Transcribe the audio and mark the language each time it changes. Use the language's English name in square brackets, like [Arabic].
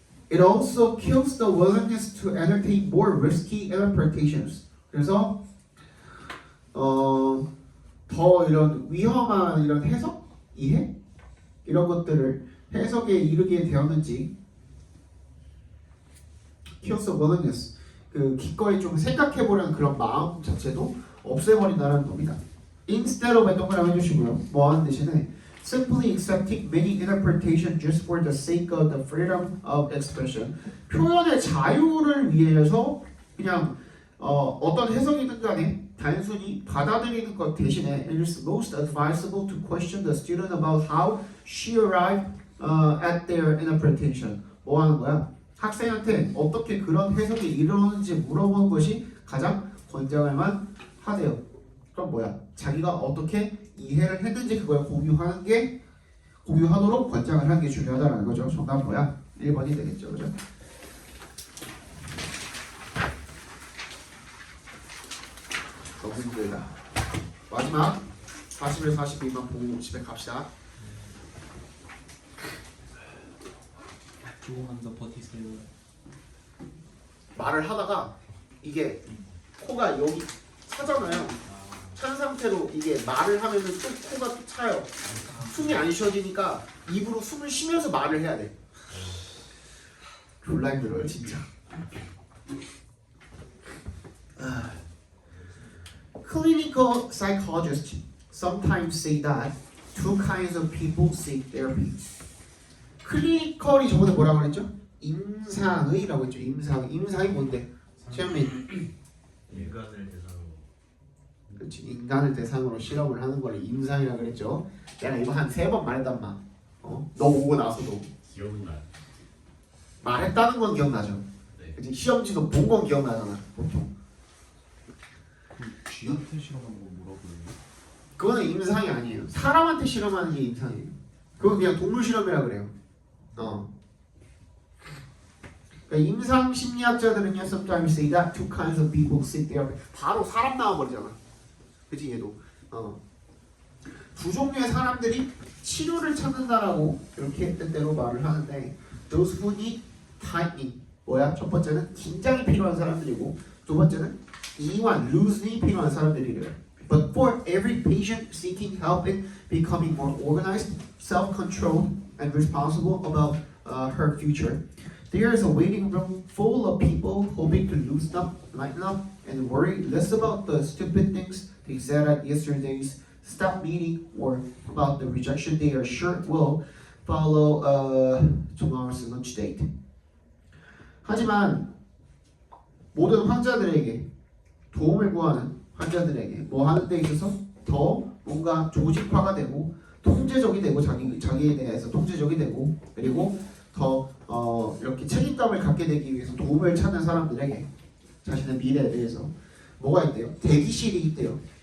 [English] It also kills the willingness to entertain more risky interpretations. [Korean] 그래서 더 이런 위험한 이런 해석, 이해 이런 것들을 해석에 이르게 되었는지 [English] kills the willingness [Korean] 기꺼이 좀 생각해보려는 그런 마음 자체도 없애버린다는 겁니다. [English] Instead of [Korean] 동그라미 해주시고요. 뭐 하는 대신에 [English] simply accepting many interpretations just for the sake of the freedom of expression. [Korean] 표현의 자유를 위해서 그냥 어떤 해석이든 간에 단순히 받아들이는 것 대신에 [English] it is most advisable to question the student about how she arrived at their interpretation. [Korean] 뭐 하는 거야? 학생한테 어떻게 그런 해석이 이루어지는지 물어보는 것이 가장 권장할 만하대요. 그럼 뭐야? 자기가 어떻게 이해를 했는지 그걸 공유하도록 권장을 하는 게 중요하다는 거죠. 정답은 뭐야? 1번이 되겠죠, 그죠? 너무 힘들다. 마지막 41, 42만 보고 집에 갑시다. 조금만 더 버티세요. 말을 하다가 이게 코가 여기 차잖아요. 찬 상태로 이게 말을 하면은 또 코가 또 차요. 숨이 안 쉬어지니까 입으로 숨을 쉬면서 말을 해야 돼. 졸라 힘들어요, 진짜. [English] Clinical psychologists sometimes say that two kinds of people seek therapy. [Korean] 클리니컬이 저번에 뭐라고 그랬죠? 임상의라고 했죠. 임상이 뭔데? 최현민. 인간을 대상으로. 그렇지. 인간을 대상으로 실험을 하는 걸 임상이라고 그랬죠. 내가 이거 한 3번 말했단 말. 너 오고 나서도 기억나요? 말했다는 건 기억나죠. 네. 그치? 시험지도 본 건 기억나잖아. 보통. 그럼 쥐한테 실험한 건 뭐라고 그래요? 그거는 임상이 아니에요. 사람한테 실험하는 게 임상이에요. 그건 그냥 동물 실험이라 그래요. 그러니까 임상 심리학자들은요, [English] sometimes say that two kinds of people sit there. [Korean] 바로 사람 나와버리잖아. 그치 얘도. 두 종류의 사람들이 치료를 찾는다라고 이렇게 때때로 말을 하는데, [English] those who need tightening. [Korean] 뭐야? 첫 번째는 긴장이 필요한 사람들이고, 두 번째는 이완, loosening 필요한 사람들이래요. [English] But for every patient seeking help in becoming more organized, self-controlled, and responsible about her future, there is a waiting room full of people hoping to loosen up, lighten up, and worry less about the stupid things they said at yesterday's staff meeting or about the rejection they are sure will follow tomorrow's lunch date. [Korean] 하지만 모든 환자들에게 도움을 구하는 환자들에게 뭐 하는 데 있어서 더 뭔가 조직화가 되고 통제적이 되고 자기에 대해서 통제적이 되고 그리고 더 이렇게 책임감을 갖게 되기 위해서 도움을 찾는 사람들에게 자신의 미래에 대해서 뭐가 있대요? 대기실이 있대요.